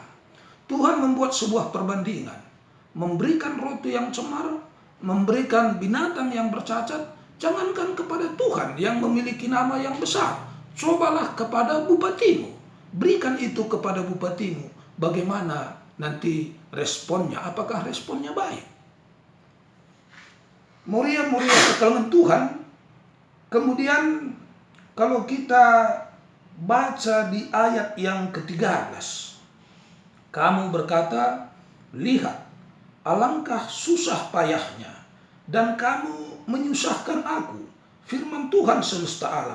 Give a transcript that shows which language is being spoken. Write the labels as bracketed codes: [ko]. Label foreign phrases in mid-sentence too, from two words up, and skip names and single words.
[id] Tuhan membuat sebuah perbandingan, memberikan roti yang cemar, memberikan binatang yang bercacat. Jangankan kepada Tuhan yang memiliki nama yang besar, cobalah kepada bupatimu, berikan itu kepada bupatimu. Bagaimana nanti responnya? Apakah responnya baik? [btx] Muria-muria kekalaman Tuhan. [id] Kemudian kalau kita baca di ayat yang ke-13, kamu berkata, lihat, alangkah susah payahnya, dan kamu menyusahkan aku, firman Tuhan semesta alam.